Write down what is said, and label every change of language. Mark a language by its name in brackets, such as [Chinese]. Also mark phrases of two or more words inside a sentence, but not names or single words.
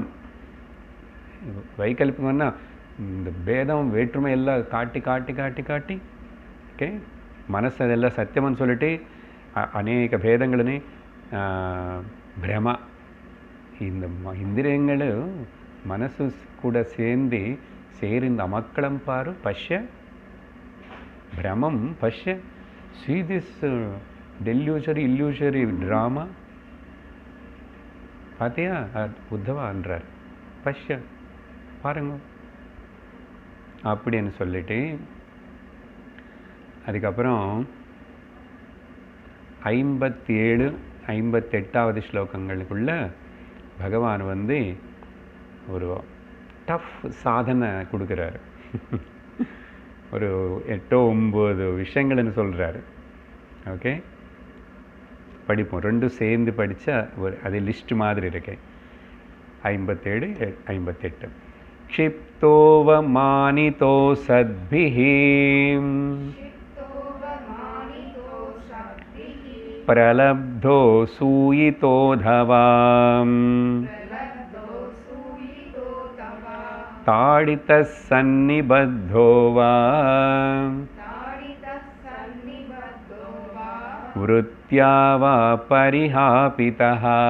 [Tamil] வைகல்பிகம்னா இந்த பேதம் வேற்றுமை எல்லாம் காட்டி காட்டி காட்டி காட்டி ஓகே, மனசு அதெல்லாம் சத்தியம்னு சொல்லிட்டு அநேக பேதங்களே பிரமா. இந்த இந்திரியங்கள் மனசு கூட சேர்ந்து இந்த அமக்களம் பாரு [Sanskrit] पश्य भ्रमं पश्य [English] see this illusory drama. [Tamil] பார்த்தியா உத்தவான்றார், பஷ்ய பாருங்க அப்படின்னு சொல்லிட்டு அதுக்கப்புறம் 57, 58வது ஸ்லோகங்களுக்குள்ள பகவான் வந்து ஒரு டஃப் சாதனை கொடுக்குறாரு. ஒரு 8, 9 விஷயங்கள்னு சொல்கிறாரு. ஓகே, படிப்போம், ரெண்டும் சேர்ந்து படித்தா ஒரு அது லிஸ்ட் மாதிரி இருக்கு. 57, 58. [Sanskrit] क्षिप्तोव मानितो सद्भिः प्रलब्धो सूयितोऽधवाम् ताडितः सन्निबद्धो वा वृत्त्या वा परिहापितः